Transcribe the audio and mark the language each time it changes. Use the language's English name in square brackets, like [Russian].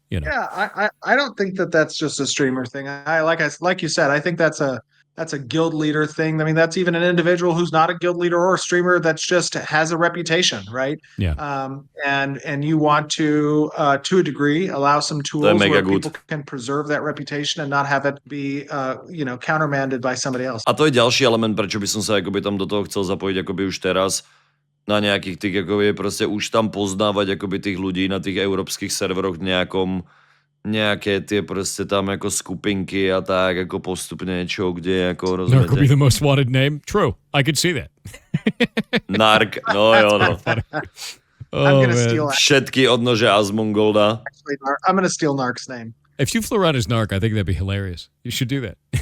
[English] Yeah, I don't think that's just a streamer thing. Like you said, I think that's a guild leader thing. I mean, that's even an individual who's not a guild leader or a streamer that's just has a reputation, right? Yeah. And you want to a degree, allow some tools where people can preserve that reputation and not have it be, countermanded by somebody else. [Slovak] A to je ďalší element, prečo by som sa akoby tam do toho chcel zapojiť akoby už teraz na nejakých tých, akoby proste už tam poznávať akoby tých ľudí na tých európskych serveroch nejaké tie proste tam ako skupinky a tak ako postupne niečo, kde ako rozumiete. [English] Narc could be the most wanted name. True. I could see that. Narc, no. I'm gonna steal [Slovak] všetky odnože Asmongolda. [English] Actually, I'm gonna steal Narc's name. If you flew around as Narc, I think that'd be hilarious. You should do that.